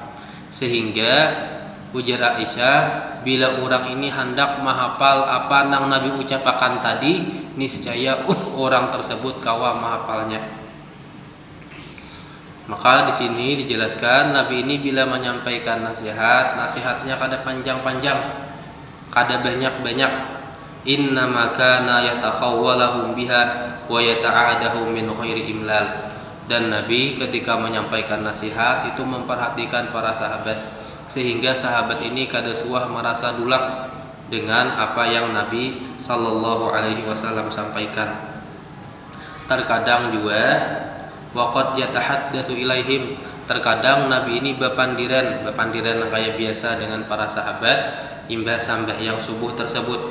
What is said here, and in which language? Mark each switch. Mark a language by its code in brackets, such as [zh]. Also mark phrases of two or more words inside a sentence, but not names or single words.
[bjn] Sehingga ujar Aisyah, bila orang ini hendak menghafal apa nang Nabi ucapakan tadi, niscaya orang tersebut kawa menghafalnya. Maka di sini dijelaskan Nabi ini bila menyampaikan nasihatnya kada panjang-panjang, kada banyak-banyak. [ar] إنما كان يتخولهم بها ويتعاهدهم من خير إملال. [bjn] Dan Nabi ketika menyampaikan nasihat itu memperhatikan para sahabat, sehingga sahabat ini kada suah merasa dulak dengan apa yang Nabi [ar] صلى الله عليه وسلم [bjn] sampaikan. Terkadang juga [ar] وقد يتحدث إليهم, [bjn] terkadang Nabi ini bepandiran yang kayak biasa dengan para sahabat imbah sambahyang subuh tersebut.